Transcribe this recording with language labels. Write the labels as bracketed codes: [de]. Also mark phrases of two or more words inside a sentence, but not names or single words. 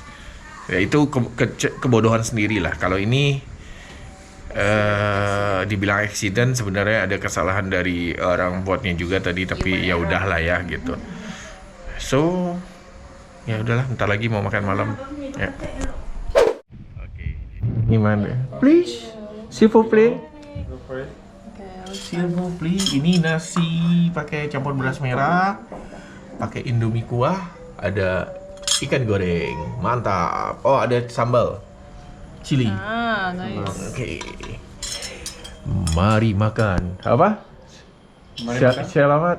[id] Ya itu kebodohan sendiri lah. Kalau ini dibilang accident, sebenarnya ada kesalahan dari orang buatnya juga tadi, tapi ya udahlah ya gitu. So, ya udahlah, bentar lagi mau makan malam. Ya. Oke. Gimana? [fr] Please, s'il vous plaît. S'il vous plaît. [id] Ini nasi pakai campur beras merah, pakai indomie kuah, ada ikan goreng, mantap. Oh, ada sambal chili. Nice. Oke. Mari makan. Apa? Selamat.